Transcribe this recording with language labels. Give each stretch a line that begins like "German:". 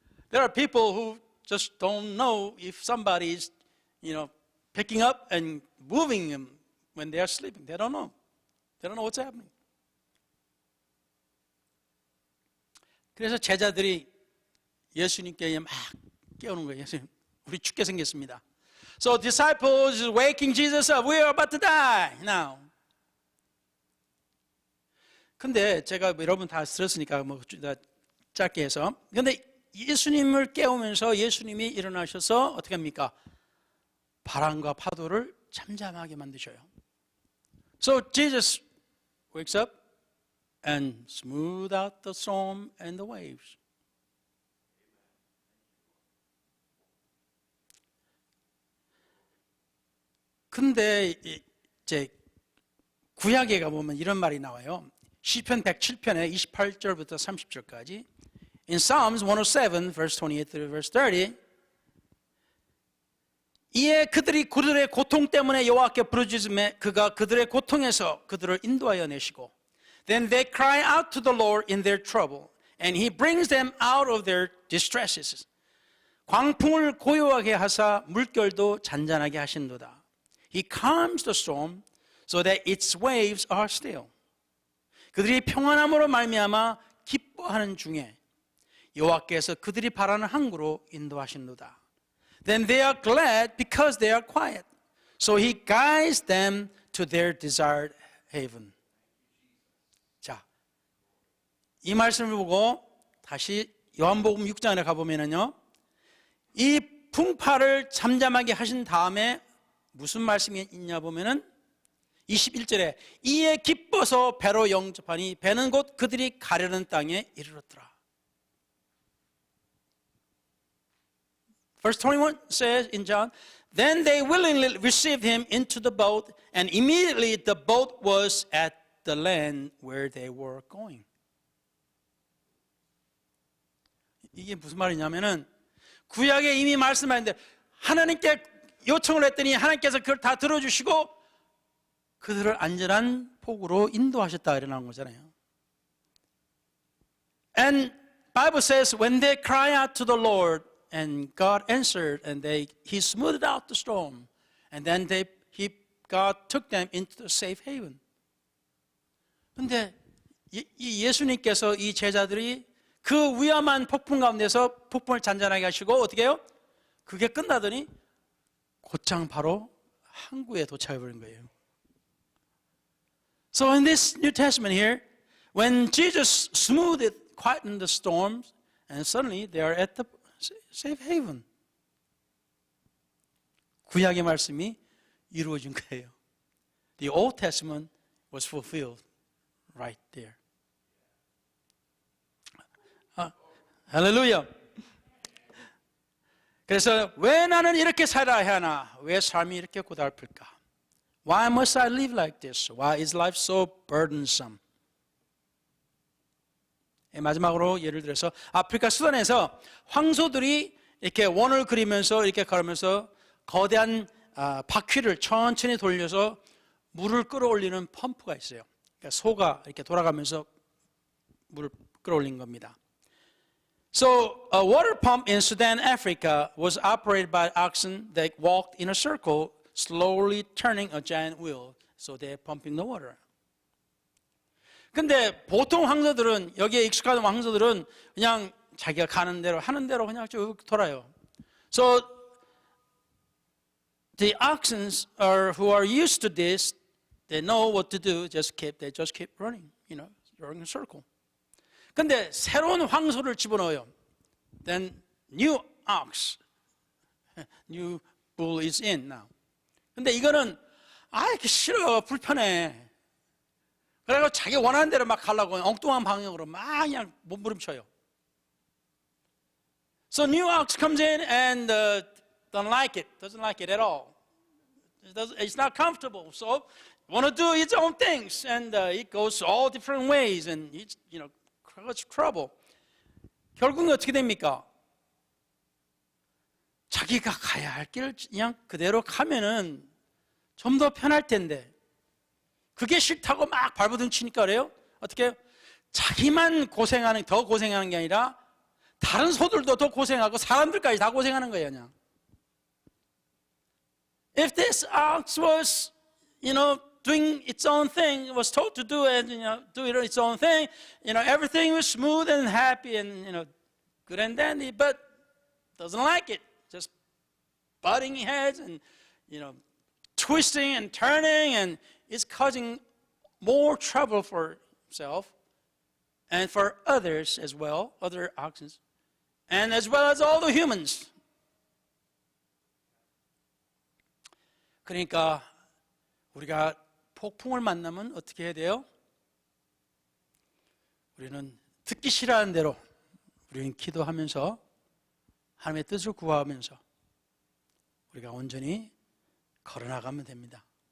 English: There are people who just don't know if somebody is, picking up and moving them when they are sleeping. They don't know. They don't know what's happening.
Korean: 그래서 제자들이 예수님께 막 깨우는 거예요. 예수님, 우리 죽게 생겼습니다.
English: So disciples waking Jesus up. We are about to die now.
Korean: 근데 제가 여러분 다 들었으니까 뭐 짧게 해서. 근데 예수님을 깨우면서 예수님이 일어나셔서 어떻게 합니까? 바람과 파도를 잠잠하게 만드셔요.
English: So Jesus wakes up and smooth out the storm and the waves.
Korean: 근데 이제 구약에 가보면 이런 말이 나와요. 시편 107편에 28절부터 30절까지.
English: In Psalms 107, verse 28 through verse 30,
Korean: 이에 그들이 그들의 고통 때문에 여호와께 부르짖음에 그가 그들의 고통에서 그들을 인도하여 내시고
English: Then they cry out to the Lord in their trouble and He brings them out of their distresses.
Korean: 광풍을 고요하게 하사 물결도 잔잔하게 하신도다.
English: He calms the storm so that its waves are still.
Korean: 그들이 평안함으로 말미암아 기뻐하는 중에 여호와께서 그들이 바라는 항구로 인도하신도다.
English: Then they are glad because they are quiet. So He guides them to their desired haven.
Korean: 자, 이 말씀을 보고 다시 요한복음 6장에 가보면요, 이 풍파를 잠잠하게 하신 다음에 무슨 말씀이 있냐 보면은 21절에 이에 기뻐서 배로 영접하니 배는 곧 그들이 가려는 땅에 이르렀더라.
English: Verse 21 says in John, Then they willingly received him into the boat, and immediately the boat was at the land where they were going.
Korean: 이게 무슨 말이냐면은 구약에 이미 말씀하셨는데 하나님께 요청을 했더니 하나님께서 그걸 다 들어주시고 그들을 안전한 폭으로 인도하셨다 이러는 거잖아요.
English: And Bible says when they cry out to the Lord and God answered and He smoothed out the storm and then God took them into the safe haven.
Korean: 근데 예수님께서 이 제자들이 그 위험한 폭풍 가운데서 폭풍을 잔잔하게 하시고 어떻게 해요? 그게 끝나더니 곧장 바로 항구에 도착해 버린 거예요.
English: So in this New Testament here, when Jesus smoothed, quietened the storms, and suddenly they are at the safe haven.
Korean: 구약의 말씀이 이루어진 거예요.
English: The Old Testament was fulfilled right there.
Korean: 할렐루야. 그래서 왜 나는 이렇게 살아야 하나? 왜 삶이 이렇게 고달플까?
English: Why must I live like this? Why is life so burdensome?
Korean: 마지막으로 예를 들어서 아프리카 수단에서 황소들이 이렇게 원을 그리면서 이렇게 걸으면서 거대한 바퀴를 천천히 돌려서 물을 끌어올리는 펌프가 있어요. 그러니까 소가 이렇게 돌아가면서 물을 끌어올린 겁니다.
English: So a water pump in Sudan, Africa was operated by oxen that walked in a circle, slowly turning a giant wheel. So they're pumping the water.
Korean: 근데 보통 황소들은, 여기에 익숙한 황소들은 그냥 자기가 가는 대로 하는 대로 그냥 쭉 돌아요.
English: So the oxen who are used to this, they know what to do. They just keep running, running a circle.
Korean: 근데 새로운 황소를 집어넣어요.
English: Then new ox, new bull is in now.
Korean: 근데 이거는 이렇게 싫어, 불편해. 그래서 자기 원하는 대로 막 가려고 엉뚱한 방향으로 막 그냥 몸부림쳐요.
English: So new ox comes in and doesn't like it at all. It's not comfortable. So want to do its own things, and it goes all different ways, and it's cause trouble.
Korean: 결국은 어떻게 됩니까? 자기가 가야 할 길을 그냥 그대로 가면은 좀 더 편할 텐데. 그게 싫다고 막 발버둥 치니까 그래요? 어떻게 해요? 자기만 더 고생하는 게 아니라 다른 소들도 더 고생하고 사람들까지 다 고생하는 거예요, 그냥.
English: If this ox was, doing its own thing, was told to do it, do it its own thing, everything was smooth and happy and, good and dandy, but doesn't like it. Just butting heads and twisting and turning, and it's causing more trouble for himself and for others as well, other oxen, and as well as all the humans.
Korean: 그러니까 우리가 폭풍을 만나면 어떻게 해야 돼요? 우리는 듣기 싫어하는 대로 우리는 기도하면서 하나님의 뜻을 구하면서 우리가 온전히 걸어나가면 됩니다.